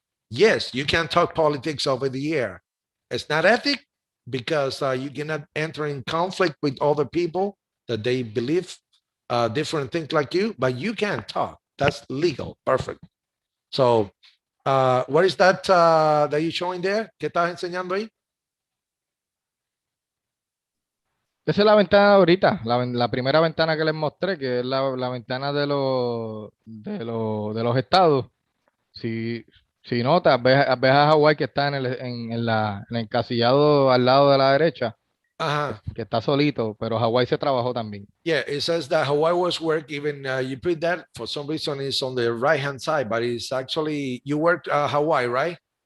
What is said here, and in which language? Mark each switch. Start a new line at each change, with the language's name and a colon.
English: Yes, you can talk politics over the air. It's not ethic because you cannot enter in conflict with other people that they believe different things like you, but you can talk. That's legal. Perfect. So, what is that that you're showing there?
Spanish: ¿Qué estás enseñando ahí? Esa es la ventana ahorita, la primera ventana que les mostré, que es la ventana de los estados. Si notas, ves a Hawái que está en el encasillado al lado de la derecha, Uh-huh. que está solito, pero Hawái se trabajó también.
English: Yeah, it says that Hawaii was work. Even you put that for some reason it's on the right hand side, but it's actually you worked Hawaii, right?